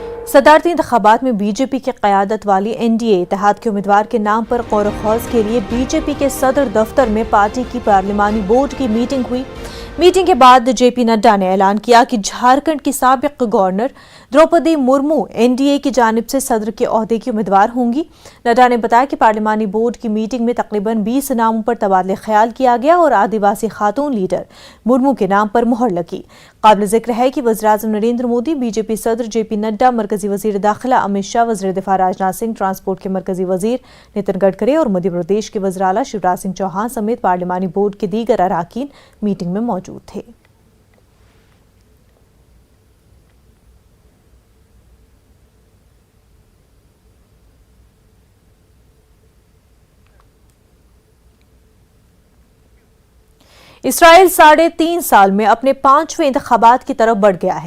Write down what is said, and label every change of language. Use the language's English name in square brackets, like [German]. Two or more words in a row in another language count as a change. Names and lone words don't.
[Urdu] صدارتی انتخابات میں بی جے پی کی قیادت والی این ڈی اے اتحاد کے امیدوار کے نام پر غور و خوض کے لیے بی جے پی کے صدر دفتر میں پارٹی کی پارلیمانی بورڈ کی میٹنگ ہوئی۔ میٹنگ کے بعد جے پی نڈا نے اعلان کیا کہ جھارکھنڈ کی سابق گورنر دروپدی مرمو این ڈی اے کی جانب سے صدر کے عہدے کی امیدوار ہوں گی۔ نڈا نے بتایا کہ پارلیمانی بورڈ کی میٹنگ میں تقریباً 20 ناموں پر تبادلہ خیال کیا گیا اور آدیواسی خاتون لیڈر مرمو کے نام پر مہر لگی۔ قابل ذکر ہے کہ وزیراعظم نریندر مودی، بی جے پی صدر جے پی نڈا، مرکزی وزیر داخلہ امت شاہ، وزیر دفاع راجناتھ سنگھ، ٹرانسپورٹ کے مرکزی وزیر نتن گڈکری اور مدھیہ پردیش کے وزیر اعلیٰ شیوراج سنگھ چوہان سمیت پارلیمانی بورڈ کے دیگر اراکین میٹنگ میں موجود تھے۔ اسرائیل 3.5 سال میں اپنے 5ویں انتخابات کی طرف بڑھ گیا ہے۔